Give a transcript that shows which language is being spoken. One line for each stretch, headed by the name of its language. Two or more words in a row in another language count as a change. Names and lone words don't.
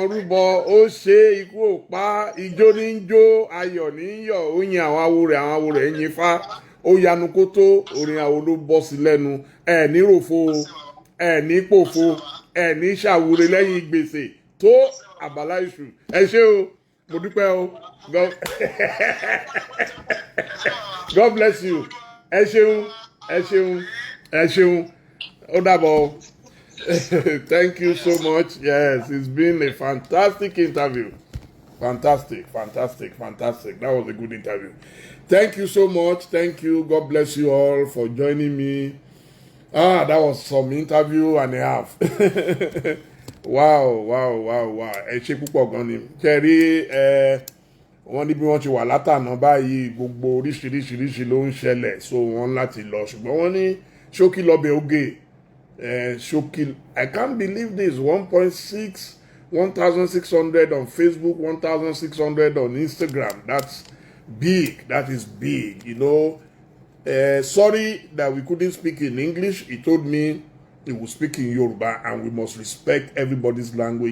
Yoruba: rúbọ ó ṣe ikú ò pa ijó ní ń jó ayọ̀ ní ń yọ̀ ó yin àwọn awo rẹ̀ ń yin fá ó yanu kó tó orin àwo ló bọ́ sí lẹ́nu ẹ̀ ní ròfo ẹ̀ ní pòfo ẹ̀ ní ṣàwúre lẹ́yìn gbèsè tó àbálá ìṣù ẹ ṣé o mo dúpẹ́ o
English: God bless you
Yoruba: ẹ ṣeun ẹ ṣeun ẹ ṣeun ó dàbọ̀.
English: Thank you so much. Yes, it's been a fantastic interview. Fantastic. That was a good interview. Thank you so much. Thank you. God bless you all for joining me. That was some interview and a half.
Yoruba: Wow. Ẹ ṣe púpọ̀ gan ni. Ṣé rí wọ́n ní bí wọ́n ti wà látàná báyìí gbogbo oríṣiríṣi ló ń ṣẹlẹ̀ so wọ́n láti lọ ṣùgbọ́n wọ́n ní ṣókí lọ́bẹ̀ oge ṣókí.
English: I can't believe this 1.6 1,600 on Facebook, 1,600 on Instagram. That's big. That is big. You know, sorry that we couldn't speak in English. He told me he will speak in Yoruba, and we must respect everybody's language.